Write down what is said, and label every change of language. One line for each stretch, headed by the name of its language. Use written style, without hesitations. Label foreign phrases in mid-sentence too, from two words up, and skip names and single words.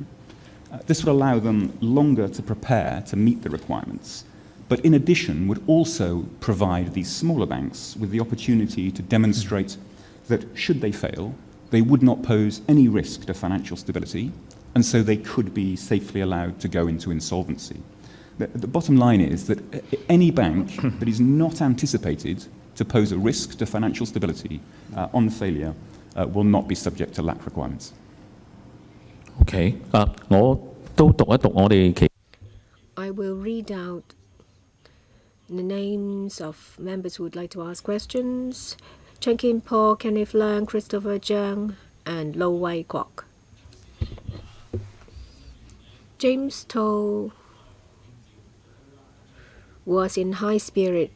English: This would allow them longer to prepare to meet the requirements, but in addition would also provide these smaller banks with the opportunity to demonstrate that should they fail, they would not pose any risk to financial stability, and so they could be safely allowed to go into insolvency. The bottom line is that any bank that is not anticipated to pose a risk to financial stability on failure will not be subject to LAC requirements.
Cantonese: Okay. 我都讀一讀我哋其
English: I will read out the names of members who would like to ask questions. Chen Kim Po, Kenneth Leung, Christopher Zhang, and Lo Wai Kwok. James Toh was in high spirit.